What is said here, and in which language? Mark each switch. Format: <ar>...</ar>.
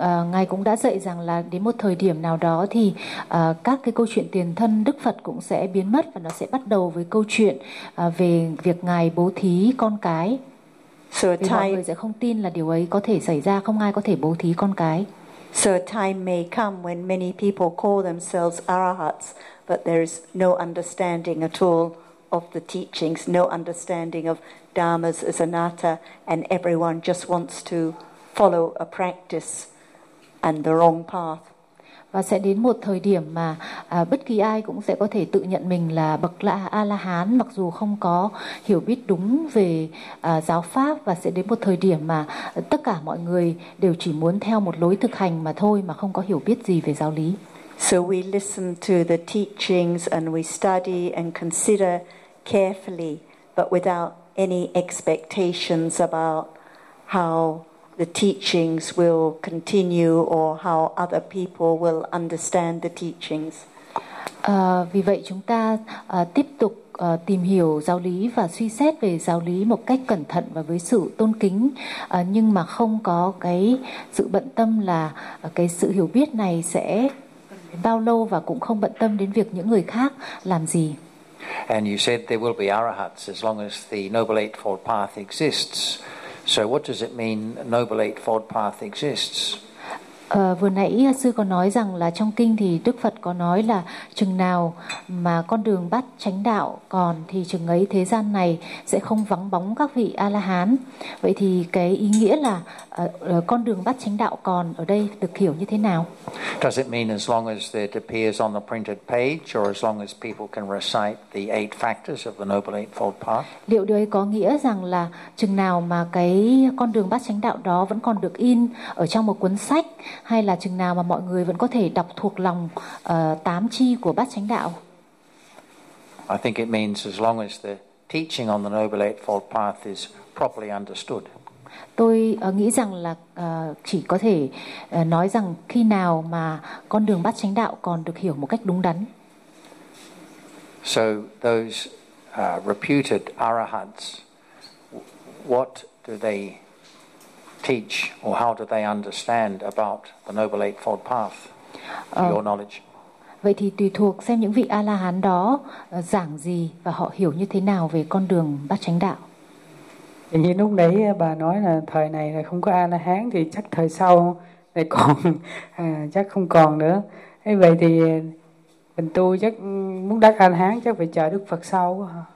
<vi>Ngài cũng đã dạy rằng là đến một thời điểm nào đó thì các cái câu chuyện tiền thân Đức Phật cũng sẽ biến mất, và nó sẽ bắt đầu với câu chuyện về việc Ngài bố thí con cái.</vi> <en>So</en> <vi>vì mọi người sẽ không tin là điều ấy có thể xảy ra, không ai có thể bố thí con cái.</vi> <en>So a time may come when many people call themselves arahats, but there is no understanding at all of the teachings, no understanding of dharmas as anatta, and everyone just wants to follow a practice and the wrong path.</en> <vi>Và sẽ đến một thời điểm mà bất kỳ ai cũng sẽ có thể tự nhận mình là bậc A-la-hán, mặc dù không có hiểu biết đúng về giáo pháp, và sẽ đến một thời điểm mà tất cả mọi người đều chỉ muốn theo một lối thực hành mà thôi, mà không có hiểu biết gì về giáo lý.</vi> <en>So we listen to the teachings and we study and consider carefully, but without any expectations about how the teachings will continue or how other people will understand the teachings.</en> <vi>Vì vậy chúng ta tiếp tục tìm hiểu giáo lý và suy xét về giáo lý một cách cẩn thận và với sự tôn kính, nhưng mà không có cái sự bận tâm là cái sự hiểu biết này sẽ bao lâu, và cũng không bận tâm đến việc những người khác làm gì.</vi> <en>And you said there will be arahats as long as the Noble Eightfold Path exists. So what does it mean Noble Eightfold Path exists?</en> <vi>Vừa nãy sư có nói rằng là trong kinh thì Đức Phật có nói là chừng nào mà con đường Bát Chánh Đạo còn thì chừng ấy thế gian này sẽ không vắng bóng các vị A-la-hán. Vậy thì cái ý nghĩa là con đường Bát Chánh Đạo còn ở đây được hiểu như thế nào?</vi> <en>Does it mean as long as it appears on the printed page or as long as people can recite the eight factors of the Noble Eightfold Path?</en> <vi>Liệu điều ấy có nghĩa rằng là chừng nào mà cái con đường Bát Chánh Đạo đó vẫn còn được in ở trong một cuốn sách, hay là chừng nào mà mọi người vẫn có thể đọc thuộc lòng tám chi của Bát Chánh Đạo?</vi> <en>I think it means as long as the teaching on the Noble Eightfold Path is properly understood.</en> <vi>Tôi nghĩ rằng là chỉ có thể nói rằng khi nào mà con đường Bát Chánh Đạo còn được hiểu một cách đúng đắn.</vi> <en>So those reputed arahats, what do they teach or how do they understand about the Noble Eightfold Path, to your knowledge?</en> <vi>Vậy thì tùy thuộc xem những vị A-la-hán đó giảng gì và họ hiểu như thế nào về con đường bát chánh đạo. Thì như lúc đấy bà nói là thời này là không có A-la-hán thì chắc thời sau này còn chắc không còn nữa. Thế vậy thì mình tu chắc muốn đắc A-la-hán chắc phải chờ Đức Phật sau.</vi>